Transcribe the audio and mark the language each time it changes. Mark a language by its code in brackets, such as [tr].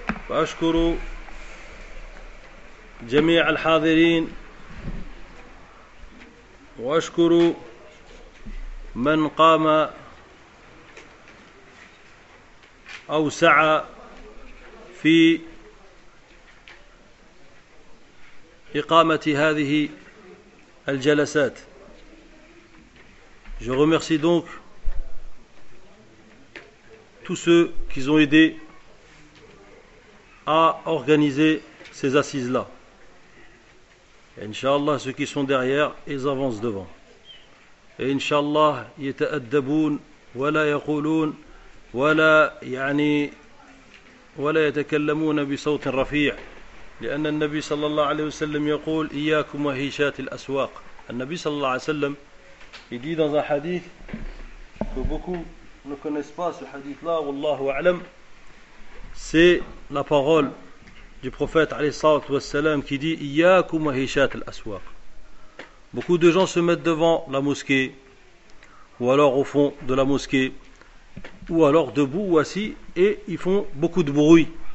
[ar] وأشكر جميع الحاضرين وأشكر من قام أو سعى في إقامة هذه الجلسات. [fr] Je remercie donc tous ceux qui ont aidé à organiser ces assises-là. Et Inch'Allah, ceux qui sont derrière, ils avancent devant. [ar] Et Inch'Allah, يتأدبون ولا يقولون ولا يعني ولا يتكلمون بصوت رفيع. لأن النبي صلى الله عليه وسلم يقول إياكم وهيشات الأسواق. النبي صلى الله عليه وسلم يقول في حديث [fr] que beaucoup ne connaissent pas ce hadith là [ar] والله أعلم. [fr] C'est la parole du prophète [ar] عليه الصلاة والسلام [fr] qui dit [ar] إياكم وهيشات الأسواق. [fr] Beaucoup de gens se mettent devant la mosquée ou alors au fond de la mosquée ou alors debout ou assis et ils font beaucoup de bruit.